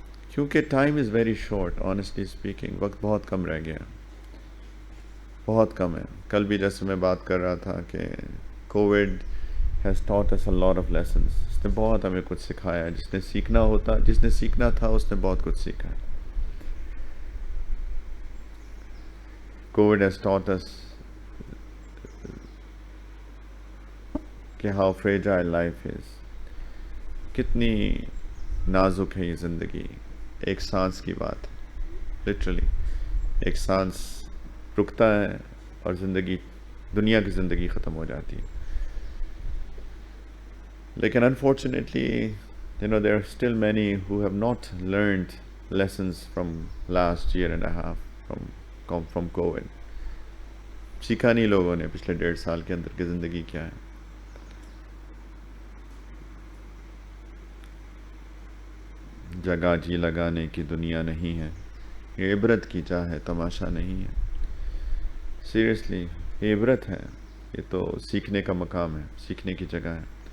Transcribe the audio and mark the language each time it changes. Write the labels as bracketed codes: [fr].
[ur] کیونکہ [en] time is very short, honestly speaking [ur] وقت بہت کم رہ گیا، بہت کم ہے. کل بھی جیسے میں بات کر رہا تھا کہ Covid [en] has taught us a lot of lessons. [ur] اس نے بہت ہمیں کچھ سکھایا ہے. جس نے سیکھنا تھا اس نے بہت کچھ سیکھا ہے. [en] COVID has taught us کہ how fragile life is. [ur] کتنی نازک ہے یہ زندگی. ایک سانس کی بات ہے، لٹرلی ایک سانس رکتا ہے اور دنیا کی زندگی ختم ہو جاتی ہے. [en] لیکن unfortunately, there are still many who have not learned lessons from last year and a half from COVID. [ur] سیکھا نہیں لوگوں نے پچھلے 1.5 سال کے اندر کی زندگی کیا ہے. جگہ جی لگانے کی دنیا نہیں ہے، یہ عبرت کی جا ہے، تماشا نہیں ہے. سیریسلی یہ عبرت ہے، یہ تو سیکھنے کا مقام ہے، سیکھنے کی جگہ ہے.